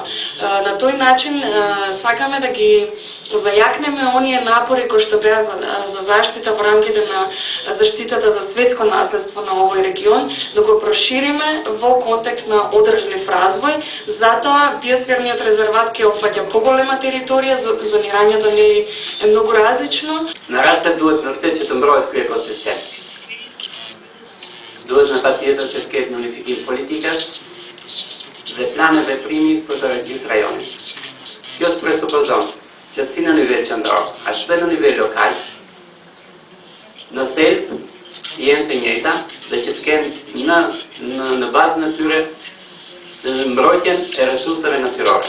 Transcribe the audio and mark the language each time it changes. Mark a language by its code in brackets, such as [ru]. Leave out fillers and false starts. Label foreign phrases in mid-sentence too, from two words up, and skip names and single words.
[mk] На тој начин сакаме да ги зајакнеме оние напори кои што беа за заштита во рамките на заштитата за светско наследство на овој регион, да го прошириме во контекст на одржлив развој. Затоа биосферниот резерват ќе опфаќа поголема територија, зонирањето нели е многу различно. [sq] Нараста дуhet vërtet që të mbrohet ky ekosistem. Duhet në patjetër që të ketë një unifikim politikash dhe plane veprimi për të gjithë rajonin. Kjo presupozon që si në nivel qendror, ashtu dhe në nivel lokal, në thelb jenë të njëjta dhe që të kenë në bazën e tyre mbrojtjen e resurseve natyrore.